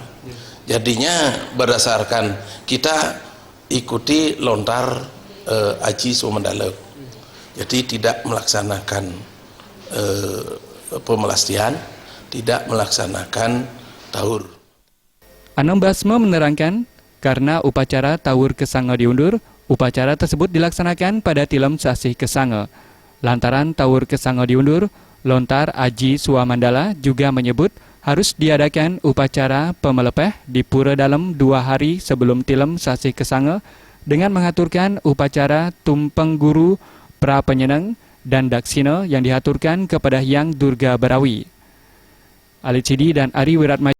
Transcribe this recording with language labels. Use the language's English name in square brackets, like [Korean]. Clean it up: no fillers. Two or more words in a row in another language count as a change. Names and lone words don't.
[Indonesian] Jadinya berdasarkan kita ikuti lontar Haji Swamandala. Jadi tidak melaksanakan Pemelastian, tidak melaksanakan Tahur. Anom Basmo menerangkan, karena upacara Tawur Kesange diundur, upacara tersebut dilaksanakan pada Tilem Sasih Kesange. Lantaran Tawur Kesange diundur, lontar Haji Swamandala juga menyebut harus diadakan upacara pemelepeh di Pura Dalem 2 hari sebelum Tilem Sasih Kesange dengan mengaturkan upacara tumpeng guru pra penyeneng dan daksina yang dihaturkan kepada Hyang Durga Barawi. Ali Cidi dan Ari Wiratmaja